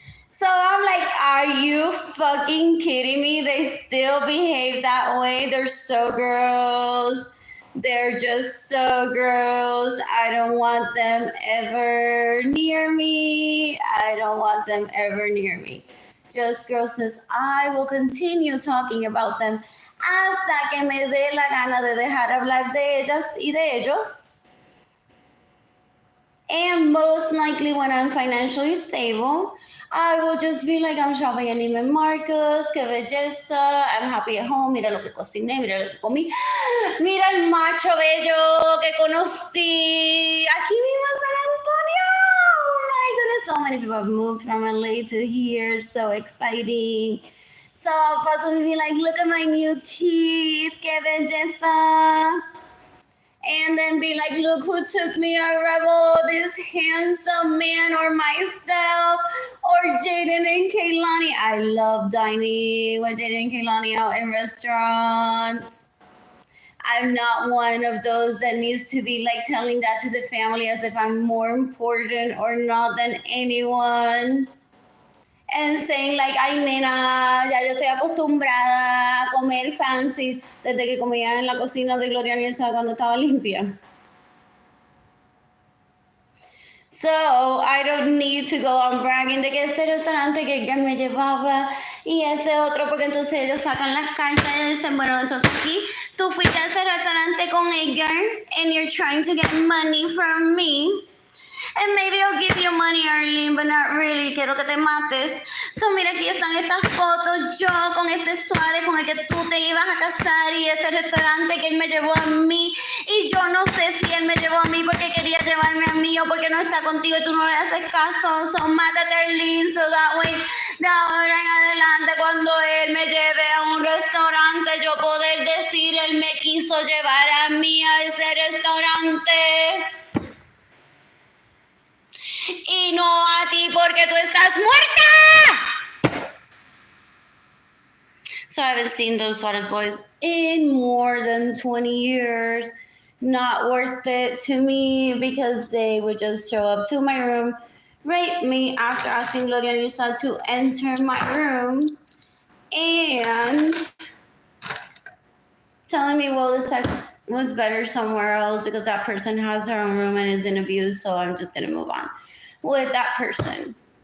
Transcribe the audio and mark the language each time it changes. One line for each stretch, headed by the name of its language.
English: So I'm like, are you fucking kidding me? They still behave that way. They're so gross. They're just so gross. I don't want them ever near me. I don't want them ever near me. Just grossness. I will continue talking about them
Spanish: hasta que me dé la gana de dejar hablar de ellas y de ellos.
English: And most likely when I'm financially stable, I will just be like, I'm shopping
Spanish: en Neiman Marcus, qué belleza,
English: I'm happy at home,
Spanish: mira lo que cociné, mira lo que comí, mira el macho bello que conocí aquí mismo en San Antonio.
English: Oh my goodness, so many people have moved from LA to here, so exciting. So I'll possibly be like, look at my new teeth,
Spanish: qué belleza.
English: And then be like, look who took me a rebel, this handsome man or myself or Jaden and Kehlani. I love dining with Jaden and Kehlani out in restaurants. I'm not one of those that needs to be like telling that to the family as if I'm more important or not than anyone. And saying like,
Spanish: ay nena, ya yo estoy acostumbrada a comer fancy desde que comía en la cocina de Gloria Nilsson cuando estaba limpia.
English: So I don't need to go on bragging
Spanish: de que este restaurante que Edgar me llevaba y ese otro, porque entonces ellos sacan las cartas y dicen, bueno, entonces aquí tú fuiste a ese restaurante con Edgar
English: and you're trying to get money from me. And maybe I'll give you money, Arlene, but not really.
Spanish: Quiero que te mates. So, mira, aquí están estas fotos. Yo con este suárez con el que tú te ibas a casar y este restaurante que él me llevó a mí. Y yo no sé si él me llevó a mí porque quería llevarme a mí o porque no está contigo y tú no le haces caso. So, mátate, Arlene,
English: so that way,
Spanish: de ahora en adelante, cuando él me lleve a un restaurante, yo poder decir, él me quiso llevar a mí a ese restaurante. Y no a ti porque tú estás muerta.
English: So I haven't seen those Suarez boys in more than 20 years. Not worth it to me because they would just show up to my room, rape me after asking Gloria Nilsson to enter my room, and telling me, well, the sex was better somewhere else because that person has her own room and is in abuse, so I'm just going to move on with that person.